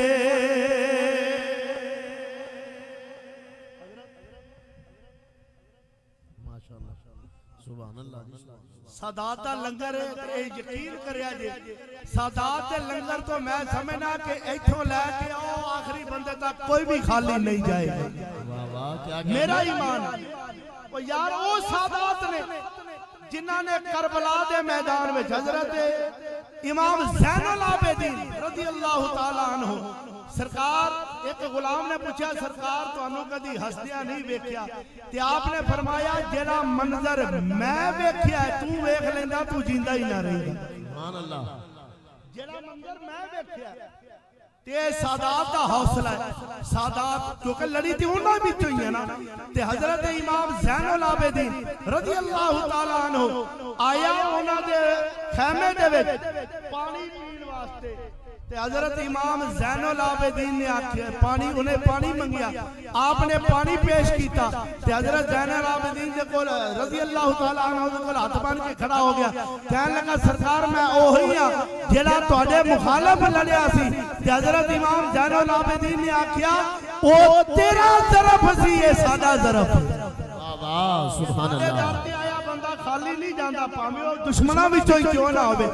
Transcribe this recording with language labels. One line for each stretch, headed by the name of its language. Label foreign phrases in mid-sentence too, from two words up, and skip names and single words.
Arabic: ما شاء الله سبحان الله.
Punjabi: سادات دا لنگر یقین کریا جے، سادات دے لنگر تو میں سمجھنا کہ اتھوں لیکے آؤ آخری بندے تک کوئی بھی خالی نہیں جائے گا. واہ واہ کیا میرا ایمان او یار وہ سادات نے جنہاں نے کربلا دے میدان میں حضرت امام زین العابدین
Arabic: رضي الله تعالى عنه
Punjabi: سرکار، ایک غلام نے پوچھا سرکار تہانوں کدی ہسدیا نہیں ویکھیا? تے آپ نے فرمایا جیہڑا منظر میں ویکھیا تو ویکھ لیندا تو زندہ ہی نہ رہندا.
Arabic: سبحان الله.
Punjabi: جیہڑا منظر میں ویکھیا تے سادات دا حوصلہ ہے. سادات کیونکہ لڑی تھی انہاں وچوں ہی ہے نا۔ تے حضرت امام زین العابدین
Arabic: رضي الله تعالى عنه
Punjabi: آیا انہاں دے خیمے دے وچ پانی پین واسطے. تے حضرت امام زین العابدین نے آکھیا پانی، انہیں پانی منگیا، آپ نے پانی پیش کیا. تے حضرت زین العابدین دے کول
Arabic: رضي الله تعالى عنه
Punjabi: دے کول ہاتھ بن کے کھڑا ہو گیا، کہنے لگا سرکار میں اوہی ہاں جیہڑا تہاڈے مخالف لڑیا سی. تے حضرت امام زین العابدین نے آکھیا او تیرا ظرف سی، یہ ساڈا ظرف. واہ واہ
Arabic: سبحان الله.
Punjabi: خالی نہیں جاتا بھاویں وہ دشمنوں وچوں ہی کیوں نہ ہووے.